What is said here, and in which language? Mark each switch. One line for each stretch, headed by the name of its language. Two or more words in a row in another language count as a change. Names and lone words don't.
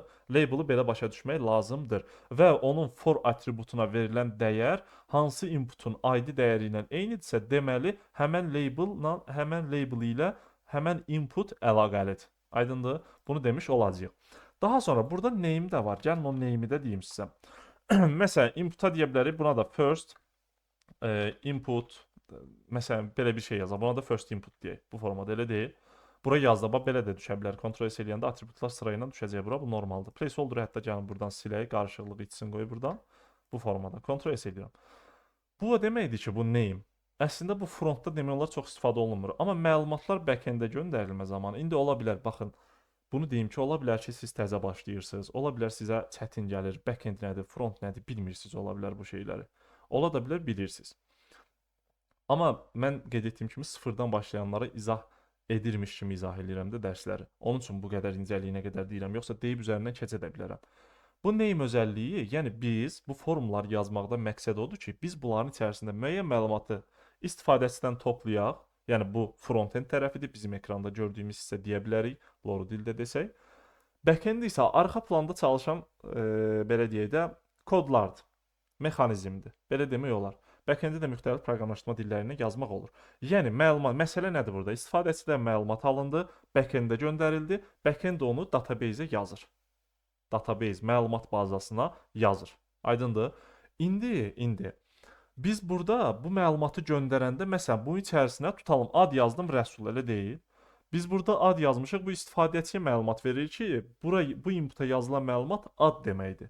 Azerbaijani: Label-ı belə başa düşmək lazımdır. Və onun for atributuna verilən dəyər hansı inputun ID dəyəri ilə eynidirsə, deməli həmən label ilə həmən input əlaqəlidir. Aydındır? Bunu demiş olacağıq. Daha sonra burada name də var. Gəlin o name-i də deyim sizə. Məsələn, inputa deyə bilərik. Buna da
English: first input,
Azerbaijani: məsələn, belə bir şey yazaq. Buna da
English: first input
Azerbaijani: deyək. Bu formada elə deyil. Bura yazda bax belə də düşə bilər. Ctrl S eləyəndə atributlar sırayla düşəcək bura. Bu normaldır. Placeholder hətta gəlin buradan silək, qarışıqlıq içsin qoy buradan. Bu formada. Ctrl S eləyirəm. Bu o deməkdir ki, bu name. Əslində bu frontda demək olar çox istifadə olunmur. Amma məlumatlar back-endə göndərilmə zamanı indi ola bilər, baxın, bunu deyim ki, ola bilər ki, siz təzə başlayırsınız. Ola bilər sizə çətin gəlir. Back-end nədir, front nədir bilmirsiniz ola bilər bu şeyləri. Ola da bilər bilirsiniz. Amma mən qeyd etdiyim kimi sıfırdan başlayanlara izah edirmiş kimi izah edirəm də dərsləri. Onun üçün bu qədər incəliyinə qədər deyirəm, yoxsa deyib üzərindən keçə də bilərəm. Bu name özəlliyi, yəni biz bu formulları yazmaqda məqsəd odur ki, biz bunların içərisində müəyyən məlumatı istifadəçidən toplayaq. Yəni bu front-end tərəfidir, bizim ekranda gördüyümüz hissə deyə bilərik, Loro dildə desək. Back-end isə arxa planda çalışan belə deyək də kodlardır, mexanizmdir. Belə demək olar. Back-endi də müxtəlif proqramlaşdırma dillərinə yazmaq olur. Yəni məlumat, məsələ nədir burada? İstifadəçidən məlumat alındı, back-endə göndərildi, back-end onu database-ə yazır. Database məlumat bazasına yazır. Aydındır? İndi biz burada bu məlumatı göndərəndə məsələn bunun içərisinə tutalım ad yazdım Rəsul, elə deyil. Biz burada ad yazmışıq, bu istifadəçiyə məlumat verir ki, bu inputa yazılan məlumat ad deməkdir.